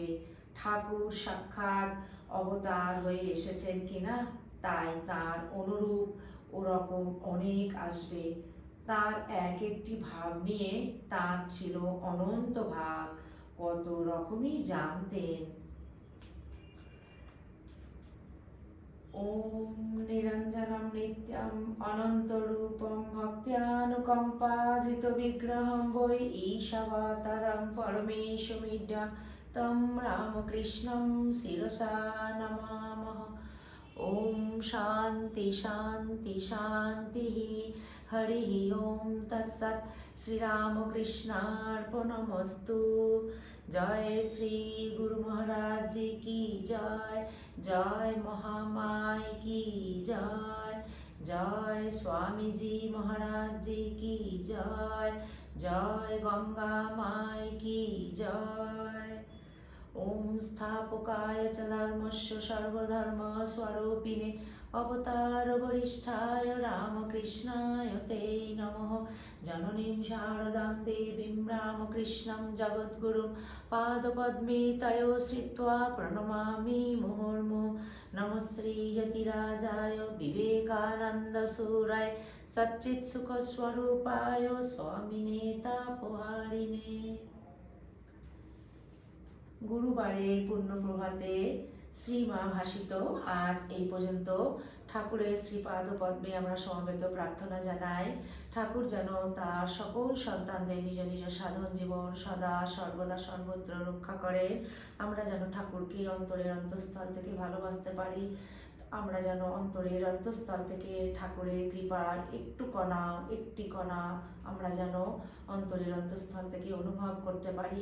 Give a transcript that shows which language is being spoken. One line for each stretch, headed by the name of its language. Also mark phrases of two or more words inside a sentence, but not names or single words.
Bangla: ঠাকুর সাক্ষাৎ অবতার হয়ে এসেছেন কিনা, তাই তার অনুরূপ ওরকম অনেক আসবে। তার এক একটি ভাব নিয়ে তার ছিল অনন্ত ভাব, কত রকমই জানতেন।
Sanskrit: ওম নিরঞ্জনম নিত্যম অনন্তরূপম ভক্ত্যানুকম্পাধৃত বিগ্রহম বৈ ঈশাবতারম পরমেশমিড্যম তম রামকৃষ্ণম শিরসা নমামহ। ওম শান্তি শান্তি শান্তি। হরি ওম তৎসৎ। শ্রীরামকৃষ্ণার্পণমস্তু।
Hindi: जय श्री गुरु महाराज जी की जय। जय महामाय की जय। जय स्वामी जी महाराज जी की जय। जय गंगा माई की जय।
Sanskrit: ওম স্থাপকায় চ ধর্মস্য সর্বধর্মস্বরূপিণে অবতার বরিষ্ঠায় রামকৃষ্ণায় তে নমঃ। জননীং শারদাং দেবীং রামকৃষ্ণং জগদ্গুরুং পাদপদ্মে তয়ো শ্রিত্বা প্রণমামি মুহুর্মুহুঃ। নমঃ শ্রীযতিরাজায় বিবেকানন্দসূরায় সচ্চিৎসুখস্বরূপায় স্বামিনে তাপহারিণে।
Bangla: গুরুবারের পূর্ণ প্রভাতে শ্রীমা ভাসিত আজ এই পর্যন্ত। ঠাকুরের শ্রীপাদ পদ্মে আমরা সমবেত প্রার্থনা জানাই, ঠাকুর যেন তার সকল সন্তানদের নিজ নিজ সাধন জীবন সদা সর্বদা সর্বত্র রক্ষা করেন। আমরা যেন ঠাকুরকে অন্তরের অন্তঃস্থল থেকে ভালোবাসতে পারি, আমরা যেন অন্তরের অন্তঃস্থল থেকে ঠাকুরের কৃপার একটি কণা আমরা যেন অন্তরের অন্তঃস্থল থেকে অনুভব করতে পারি।